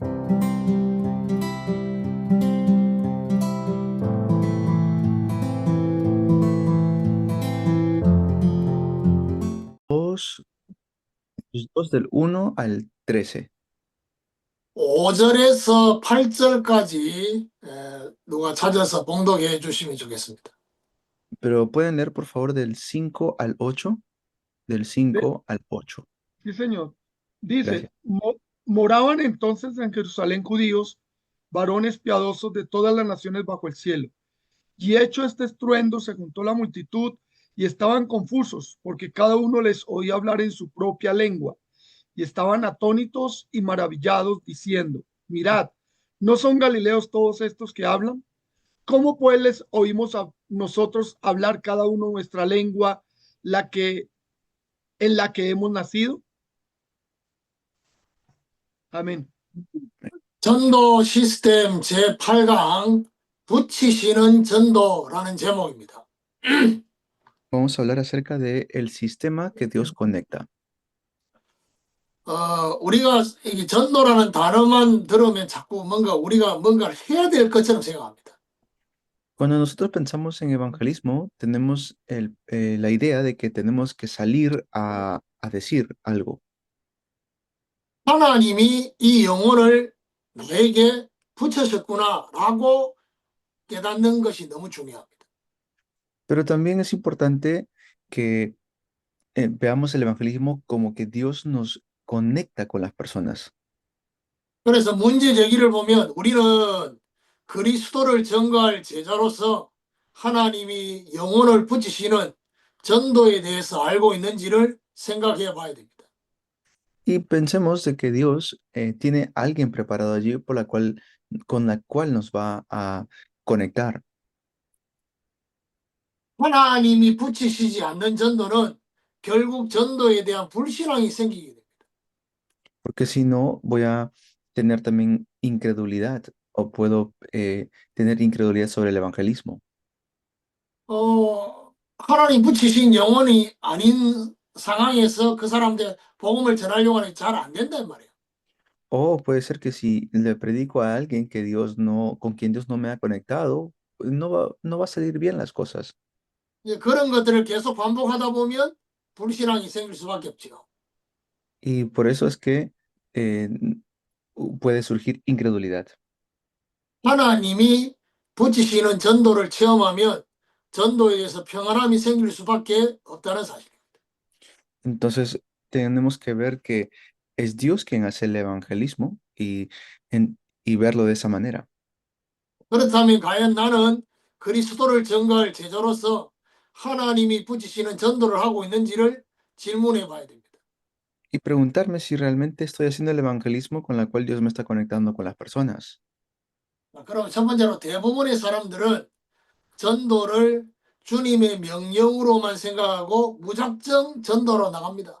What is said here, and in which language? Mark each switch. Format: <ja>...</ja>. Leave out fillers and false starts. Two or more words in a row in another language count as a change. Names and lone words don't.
<es>2, 2 del 1 al 13.</es> <ko>5절에서 8절까지 누가 찾아서 봉독해 주시면 좋겠습니다.</ko> <es>Pero pueden leer, por favor, del 5 al 8. Del De- 5 al 8. sí, señor. Dice, Gracias. moraban entonces en Jerusalén judíos, varones piadosos de todas las naciones bajo el cielo. Y hecho este estruendo, se juntó la multitud y estaban confusos, porque cada uno les oía hablar en su propia lengua. Y estaban atónitos y maravillados, diciendo, mirad, ¿no son galileos todos estos que hablan? ¿Cómo pues les oímos a nosotros hablar cada uno nuestra lengua, la que en la que hemos nacido? Amén.</es> <ko>전도 시스템 제8강 붙이시는 전도라는 제목입니다.</ko> <es>Vamos a hablar acerca del sistema que Dios conecta.</es> <ko>우리가 이 전도라는 단어만 들으면 자꾸 우리가 뭔가를 해야 될 것처럼 생각합니다.</ko> <es>Cuando nosotros pensamos en evangelismo, tenemos la idea de que tenemos que salir a decir algo.</es> <ko>하나님이 이 영혼을 나에게 붙여셨구나라고 깨닫는 것이 너무 중요합니다.</ko> <es>Pero también es importante que veamos el evangelismo como que Dios nos conecta con las personas.</es> <ko>그래서 문제 제기를 보면 우리는 그리스도를 전가할 제자로서 하나님이 영혼을 붙이시는 전도에 대해서 알고 있는지를 생각해 봐야 됩니다.</ko> <es>Y pensemos de que Dios tiene a alguien preparado allí con la cual nos va a conectar.</es> <ko>하나님이 붙이시지 않는 전도는 결국 전도에 대한 불신앙이 생기게 됩니다.</ko> <es>Porque si no, voy a tener también incredulidad o puedo tener incredulidad sobre el evangelismo.</es> <ko>하나님 붙이신 영혼이 아닌 상황에서 그 사람들 복음을 전하려고 하는 게 잘 안 된단 말이에요.</ko> <es>O puede ser que si le predico a alguien que Dios no, con quien Dios no me ha conectado, pues no va a salir bien las cosas.</es> <ko>이제 그런 것들을 계속 반복하다 보면 불신앙이 생길 수밖에 없죠.</ko> <es>Y por eso es que eh, puede surgir incredulidad.</es> <ko>하나님이 붙이시는 전도를 체험하면 전도에 대해서 평안함이 생길 수밖에 없다는 사실입니다.</ko> <es>Entonces, tenemos que ver que es Dios quien hace el evangelismo y verlo de esa manera.</es> <ko>그렇다면 과연 나는 그리스도를 전가할 제자로서 하나님이 붙이시는 전도를 하고 있는지를 질문해 봐야 됩니다.</ko> <es>Y preguntarme si realmente estoy haciendo el evangelismo con la cual Dios me está conectando con las personas.</es> <ko>그럼 첫 번째로 대부분의 사람들은 전도를 주님의 명령으로만 생각하고 무작정 전도로 나갑니다.</ko>